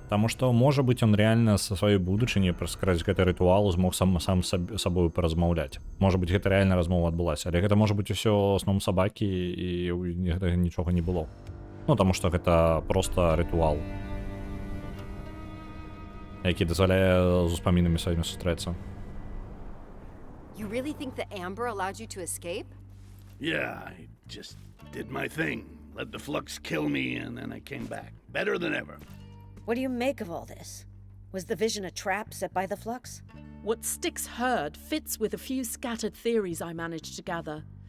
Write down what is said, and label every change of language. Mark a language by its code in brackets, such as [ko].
[be] Таму што, можа быць, ён рэальна са сваёй будучыні праз гэты рытуал змог сам сабою паразмаўляць. Можа быць, гэта рэальна размова адбылася. Але гэта можа быць усё сном сабакі і гэтага нічога не было. Ну, таму што гэта проста рытуал. [uk] який дозволяє з успамінами сьогодні зустрітися. [en] You really think the amber allowed you to escape? Yeah, I just did my thing. Let the flux kill me, and then I came back. Better than ever. What do you make of all this? Was the vision a trap set by the flux? What Styx heard fits with a few scattered theories I managed to gather.